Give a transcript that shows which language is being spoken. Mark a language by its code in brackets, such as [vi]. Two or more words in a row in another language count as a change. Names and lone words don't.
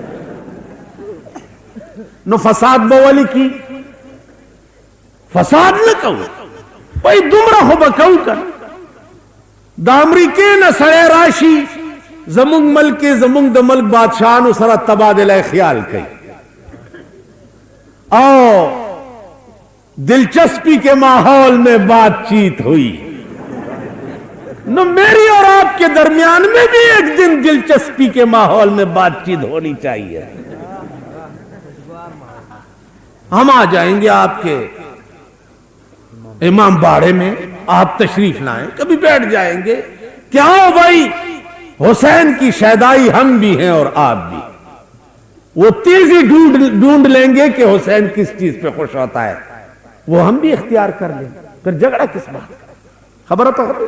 [ps] نو فساد به ولې کی فساد نه کوو وای دومره خو به کوو که د امریکې نه سړی راشي زمونږ ملک کې زمونږ د ملک بادشاهانو سره تبادله خیال کوي او [ur] دلچسپی کے ماحول میں بات چیت ہوئی نو میری اور آپ کے درمیان میں بھی ایک دن دلچسپی کے ماحول میں بات چیت ہونی چاہیے ہم آ جائیں گے آپ کے امام باڑے میں آپ تشریف لائیں کبھی بیٹھ جائیں گے کیا ہو بھائی حسین کی شیدائی ہم بھی ہیں اور آپ بھی وہ تیزی ڈھونڈ لیں گے کہ حسین کس چیز پہ خوش ہوتا ہے وہ ہم بھی اختیار کر لیں پھر جھگڑا کس بات خبر تو